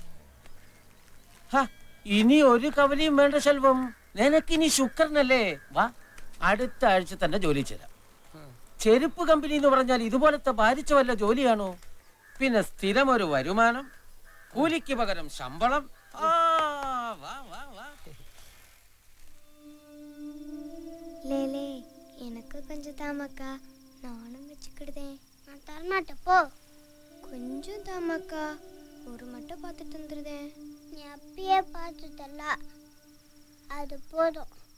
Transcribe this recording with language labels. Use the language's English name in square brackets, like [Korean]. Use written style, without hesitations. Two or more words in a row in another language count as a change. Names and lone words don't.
[Malayalam] ഇനി ഒരു കവലയും വേണ്ട ശെൽവം, നിനക്കിനി ശുക്രനല്ലേ. വാ, അടുത്ത ആഴ്ച തന്നെ ജോലി ചേരാം. ചെരുപ്പ് കമ്പനി എന്ന് പറഞ്ഞാൽ ഇതുപോലത്തെ ബാധിച്ച വല്ല ജോലിയാണോ? പിന്നെ സ്ഥിരം ഒരു വരുമാനം, കൂലിക്ക് പകരം ശമ്പളം. [Tamil] எனக்கு கொஞ்சம் தாமக்கா, நானும் வச்சுக்கிடுதேன். நான் தரமாட்டேன் போ. கொஞ்சம் தாமக்கா, ஒரு மட்டும் பார்த்துட்டு வந்துருதேன். நீ அப்பயே பார்த்துட்டல, அது போதும்.